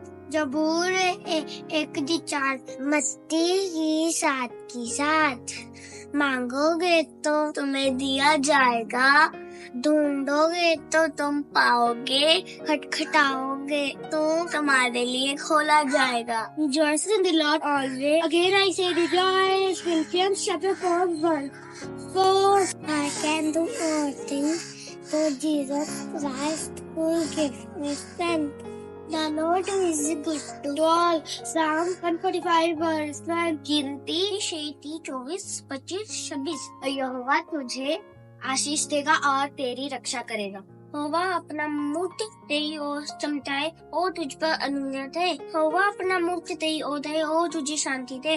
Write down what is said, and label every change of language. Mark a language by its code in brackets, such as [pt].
[hi] जबूर 1:4 मस्ती ही साथ मांगोगे तो तुम्हें दिया जाएगा, ढूंढोगे तो तुम पाओगे, खटखटाओगे तो तुम्हारे लिए खोला जाएगा। [en] Rejoice in the Lord always. Again I say rejoice. Philippians chapter 4 verse 4. I can do all things through Jesus Christ who gives me strength. The Lord is good to all. Psalm 145 verse 1. [hi] गिनती 36, 24, 25, 26 यहोवा तुझे आशीष देगा और तेरी रक्षा करेगा। यहोवा अपना मुख तेरी ओर चमकाए और तुझ पर अनुग्रह दे। यहोवा अपना मुख तेरी ओर दे और तुझे शांति दे।